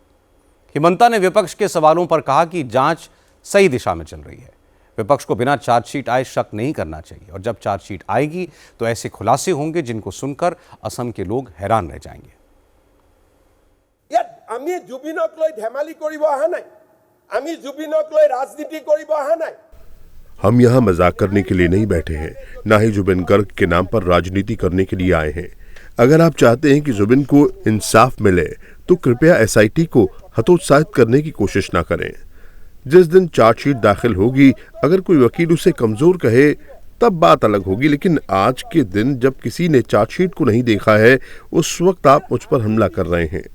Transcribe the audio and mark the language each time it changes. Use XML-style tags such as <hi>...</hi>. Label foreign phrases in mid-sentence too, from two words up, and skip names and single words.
<hi>हिमंता ने विपक्ष के सवालों पर कहा कि जांच सही दिशा में चल रही है। विपक्ष को बिना चार्जशीट आए शक नहीं करना चाहिए और जब चार्जशीट आएगी तो ऐसे खुलासे होंगे जिनको सुनकर असम के लोग हैरान रह जाएंगे।</hi> <as>আমি জুবিনক লৈ ধেমালি কৰিব আহা নাই, আমি জুবিনক লৈ राजनीति কৰিব আহা নাই।</as> <hi>हम यहाँ मजाक करने के लिए नहीं बैठे हैं, ना ही जुबिन गर्ग के नाम पर राजनीति करने के लिए आए हैं। अगर आप चाहते हैं कि जुबिन को इंसाफ मिले तो कृपया एसआईटी को हतोत्साहित करने की कोशिश ना करें। जिस दिन चार्जशीट दाखिल होगी, अगर कोई वकील उसे कमजोर कहे तब बात अलग होगी, लेकिन आज के दिन जब किसी ने चार्जशीट को नहीं देखा है उस वक्त आप मुझ पर हमला कर रहे हैं।</hi>